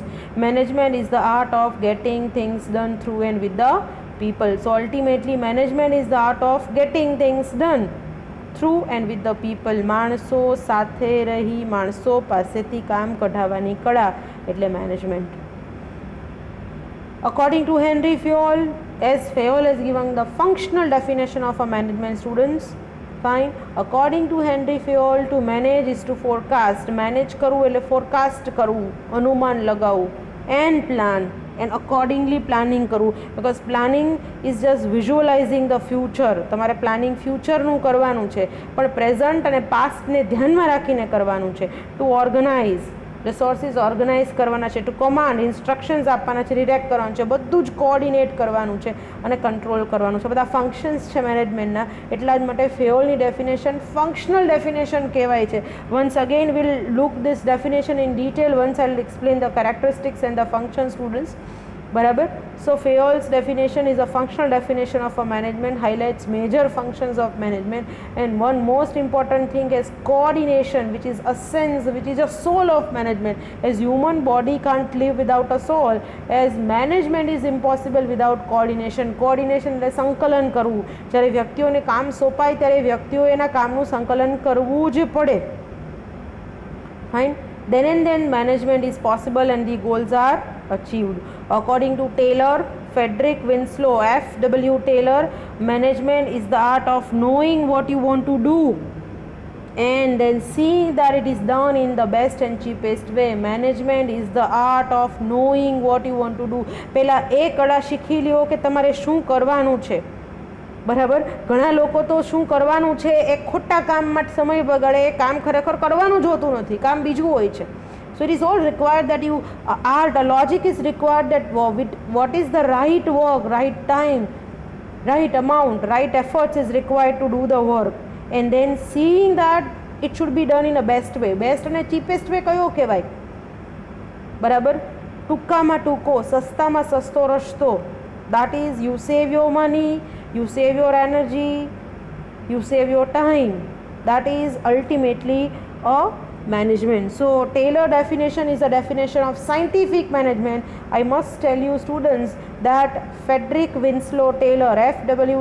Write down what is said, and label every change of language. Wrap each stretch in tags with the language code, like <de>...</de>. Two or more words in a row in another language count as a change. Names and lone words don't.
<en>Management is the art of getting things done through and with the people. So ultimately management is the art of getting things done through and with the people.</en> <gu>માણસો સાથે રહી માણસો પાસેથી કામ કઢાવવાની કળા એટલે મેનેજમેન્ટ.</gu> <en>According to Henry Fayol, as Fayol has given the functional definition of a management, students, fine. According to Henry Fayol, to manage is to forecast.</en> <gu>Manage કરવું એટલે forecast કરવું, અનુમાન લગાવવું,</gu> <en>and plan, and accordingly planning કરવું, because planning is just visualizing the future.</en> <gu>તમારે પ્લાનિંગ ફ્યુચરનું કરવાનું છે, પણ પ્રેઝન્ટ અને પાસ્ટને ધ્યાનમાં રાખીને કરવાનું છે.</gu> <en>to organize, resources organize</en> <gu>કરવાના છે.</gu> <en>to command, instructions</en> <gu>આપવાના છે, ડિરેક્ટ કરવાનું છે, બધું જ કોઓર્ડિનેટ કરવાનું છે અને કંટ્રોલ કરવાનું છે. બધા ફંક્શન્સ છે મેનેજમેન્ટના. એટલા જ માટે ફેયોલની ડેફિનેશન</gu> <en>functional definition</en> <gu>કહેવાય છે.</gu> <en>Once again will look this definition in detail once I will explain the characteristics and the function, students.</en> <gu>બરાબર.</gu> <en>સો Fayol's definition is a functional definition of a management, highlights major functions of management, and one most important thing is coordination, which is a sense, which is a soul of management. As human body can't live without a soul, as management is impossible without coordination.</en> <gu>Coordination એટલે સંકલન કરવું. જ્યારે વ્યક્તિઓને કામ સોંપાય ત્યારે વ્યક્તિઓ એના કામનું સંકલન કરવું જ પડે.</gu> <en>Fine. Then and then management is possible and the goals are achieved. According to Taylor, Frederick Winslow, F.W. Taylor, management is the art of knowing what you want to do and then seeing that it is done in the best and cheapest way. Management is the art of knowing what you want to do.</en> <gu>પહેલાં એ કળા શીખી લ્યો કે તમારે શું કરવાનું છે. બરાબર. ઘણા લોકો તો શું કરવાનું છે એ ખોટા કામ માટે સમય બગાડે. એ કામ ખરેખર કરવાનું જ હોતું નથી, કામ બીજું હોય છે.</gu> <en>So it is all required that you art, a logic is required that what is the right work, right time, right amount, right efforts is required to do the work, and then seeing that it should be done in a best way.</en> <gu>Best અને</gu> <en>cheapest way</en> <gu>કયો કહેવાય? બરાબર. ટૂંકામાં ટૂંકો, સસ્તામાં સસ્તો રસ્તો.</gu> <en>That is, you save your money, you save your energy, you save your time. That is ultimately a management. So Taylor definition is a definition of scientific management. I must tell you, students, that Frederick Winslow Taylor, F.W.</en>